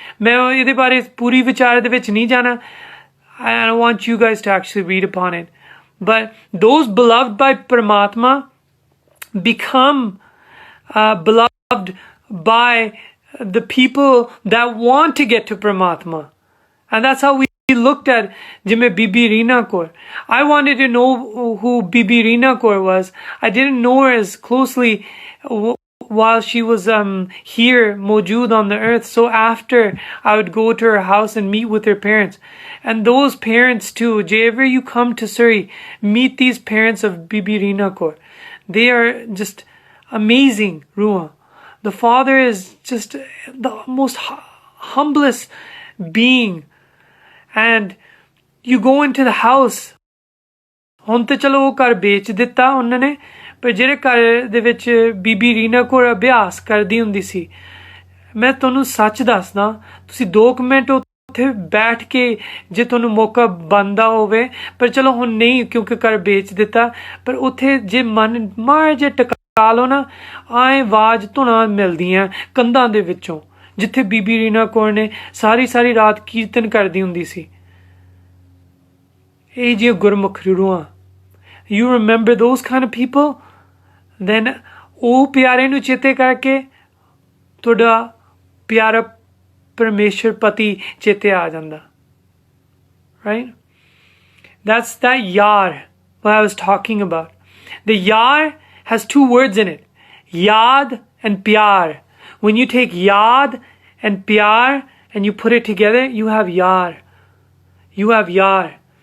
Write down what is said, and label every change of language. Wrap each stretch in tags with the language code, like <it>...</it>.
<pa>मैं इहदे बारे पूरी विचार दे विच नहीं जाना.</pa> <en>I want you guys to actually read upon it. But those beloved by Paramatma become beloved by the people that want to get to Paramatma. And that's how we looked at Jime Bibi Reena Kaur. I wanted to know who Bibi Reena Kaur was. I didn't know her as closely while she was here, Mawjood on the earth. So after, I would go to her house and meet with her parents. And those parents too, wherever you come to Surrey, meet these parents of Bibi Reena Kaur. They are just amazing, Ruha. The father is just the most humblest being. And you go into the house.</en> <pa>ਹੁਣ ਤੇ ਚਲੋ ਉਹ ਘਰ ਵੇਚ ਦਿੱਤਾ ਉਹਨਾਂ ਨੇ, ਪਰ ਜਿਹੜੇ ਘਰ ਦੇ ਵਿੱਚ ਬੀਬੀ ਰੀਨਾ ਕੋਲ ਅਭਿਆਸ ਕਰਦੀ ਹੁੰਦੀ ਸੀ, ਮੈਂ ਤੁਹਾਨੂੰ ਸੱਚ ਦੱਸਦਾ, ਤੁਸੀਂ 2 ਮਿੰਟ ਉੱਥੇ ਬੈਠ ਕੇ ਜੇ ਤੁਹਾਨੂੰ ਮੌਕਾ ਬਣਦਾ ਹੋਵੇ, ਪਰ ਚਲੋ ਹੁਣ ਨਹੀਂ ਕਿਉਂਕਿ ਘਰ ਵੇਚ ਦਿੱਤਾ, ਪਰ ਉੱਥੇ ਜੇ ਮਨ ਮਾਰ ਜੇ ਟਕਾ ਲਓ ਨਾ, ਆਏ ਆਵਾਜ਼ ਧੁਨਾਂ ਮਿਲਦੀਆਂ ਕੰਧਾਂ ਦੇ ਵਿੱਚੋਂ, ਜਿੱਥੇ ਬੀਬੀ ਰੀਨਾ ਕੌਰ ਨੇ ਸਾਰੀ ਰਾਤ ਕੀਰਤਨ ਕਰਦੀ ਹੁੰਦੀ ਸੀ। ਇਹ ਜੇ ਗੁਰਮੁਖ ਰੂਹਾਂ,</pa> <en>you remember those kind of people, then</en> <pa>ਉਹ ਪਿਆਰੇ ਨੂੰ ਚੇਤੇ ਕਰਕੇ ਤੁਹਾਡਾ ਪਿਆਰਾ ਪਰਮੇਸ਼ਰ ਪਤੀ ਚੇਤੇ ਆ ਜਾਂਦਾ, right?</pa> <en>That's that yar what I was talking about. The yar has 2 words in it, yad and pyar. When you take yad and pyar and you put it together, you have yar. You have yar.</en>